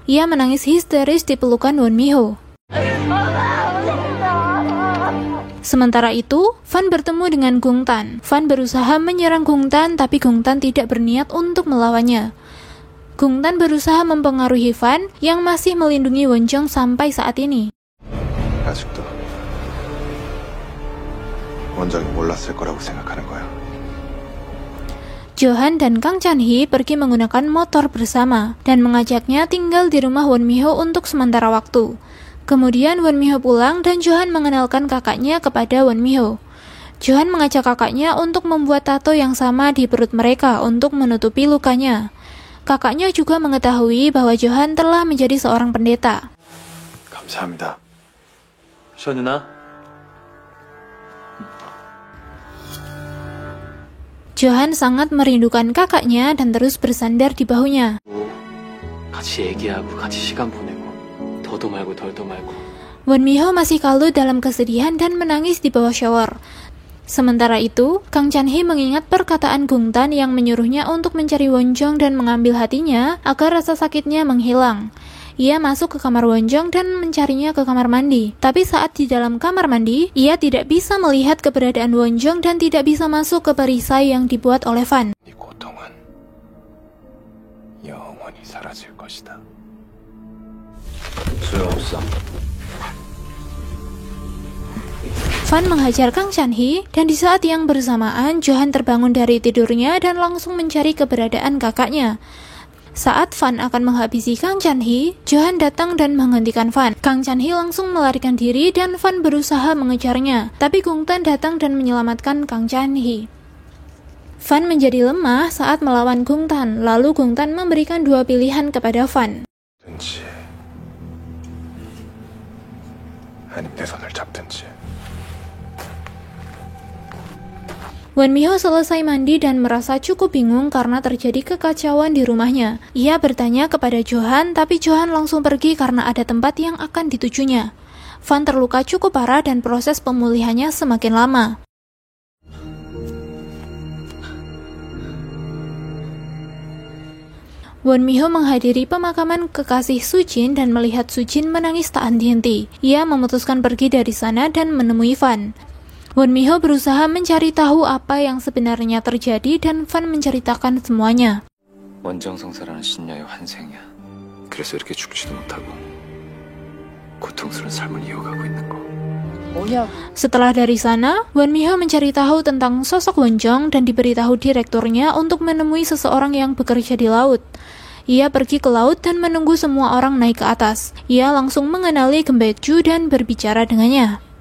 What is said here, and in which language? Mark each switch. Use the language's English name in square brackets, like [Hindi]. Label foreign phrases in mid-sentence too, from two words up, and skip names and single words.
[Indonesian] Ia menangis histeris di pelukan Won Mi-ho. Sementara itu, Fan bertemu dengan Gung Tan. Fan berusaha menyerang Gung Tan, tapi Gung Tan tidak berniat untuk melawannya. Gung Tan berusaha mempengaruhi Fan yang masih melindungi Won Jong sampai saat ini. [Korean] 아직도 원정이 몰랐을 거라고 생각하는 거야. [Indonesian] Johan dan Kang Chan-hee pergi menggunakan motor bersama dan mengajaknya tinggal di rumah Won Mi-ho untuk sementara waktu. Kemudian Won Mi-ho pulang dan Johan mengenalkan kakaknya kepada Won Mi-ho. Johan mengajak kakaknya untuk membuat tato yang sama di perut mereka untuk menutupi lukanya. Kakaknya juga mengetahui bahwa Johan telah menjadi seorang pendeta. [Korean] 감사합니다. 셔 누나. [Indonesian] Johan sangat merindukan kakaknya dan terus bersandar di bahunya. [Korean] 같이 얘기하고 같이 시간 보내고 더도 말고 덜도 말고. [Indonesian] Won Mi-ho masih kalut dalam kesedihan dan menangis di bawah shower. Sementara itu, Kang Chan-hee mengingat perkataan Gung Tan yang menyuruhnya untuk mencari Won Jong dan mengambil hatinya agar rasa sakitnya menghilang. Ia masuk ke kamar Won Jong dan mencarinya ke kamar mandi. Tapi saat di dalam kamar mandi, ia tidak bisa melihat keberadaan Won Jong dan tidak bisa masuk ke perisai yang dibuat oleh Fan. [Korean] 이 고통은 영원히 사라질 것이다. 소용없어. [Indonesian] Fan menghajar Kang Chan-hee dan di saat yang bersamaan Johan terbangun dari tidurnya dan langsung mencari keberadaan kakaknya. Saat Fan akan menghabisi Kang Chan-hee, Johan datang dan menghentikan Fan. Kang Chan-hee langsung melarikan diri dan Fan berusaha mengejarnya, tapi Gung Tan datang dan menyelamatkan Kang Chan-hee. Fan menjadi lemah saat melawan Gung Tan, lalu Gung Tan memberikan dua pilihan kepada Fan. [Korean] 든지 아니면 내 손을 잡든지. [Indonesian] Won Mi-ho selesai mandi dan merasa cukup bingung karena terjadi kekacauan di rumahnya. Ia bertanya kepada Johan, tapi Johan langsung pergi karena ada tempat yang akan ditujunya. Fan terluka cukup parah dan proses pemulihannya semakin lama. Won Mi-ho menghadiri pemakaman kekasih Sujin dan melihat Sujin menangis tak henti-henti. Ia memutuskan pergi dari sana dan menemui Fan. Won Mi-ho berusaha mencari tahu apa yang sebenarnya terjadi dan Fan menceritakan semuanya. [Korean] 원정성사라는 신녀의 환생이야. 그래서 이렇게 죽지도 못하고 고통스러운 삶을 이어가고 있는 거. [Indonesian] Setelah dari sana, Won Mi-ho mencari tahu tentang sosok Won Jong dan diberitahu direkturnya untuk menemui seseorang yang bekerja di laut. Ia pergi ke laut dan menunggu semua orang naik ke atas. Ia langsung mengenali Gembekju dan berbicara dengannya.